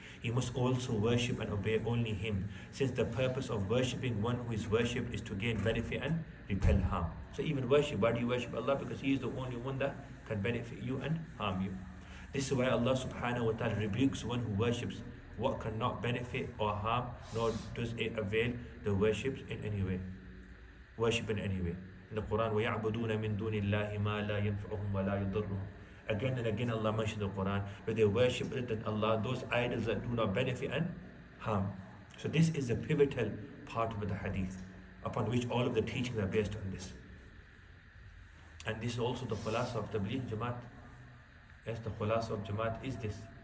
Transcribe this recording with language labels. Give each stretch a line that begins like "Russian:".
English: He must also worship and obey only him, since the purpose of worshipping one who is worshipped is to gain benefit and repel harm. So even worship, why do you worship Allah? Because He is the only one that can benefit you and harm you. This is why Allah subhanahu wa ta'ala rebukes one who worships what cannot benefit or harm, nor does it avail the worships in any way. Worship in any way. In the Quran,
Arabic: وَيَعْبُدُونَ مِن دُونِ اللَّهِ مَا لَا يَنْفَعُهُم وَلَا يَضُرُّهُم.
English: Again and again Allah mentioned in the Quran, where they worship other than Allah, those idols that do not benefit and harm. So this is the pivotal part of the hadith, upon which all of the teachings are based on this. And this is also the khulasa of Tabligh Jamaat. Yes, the khulasa of Jamaat is this.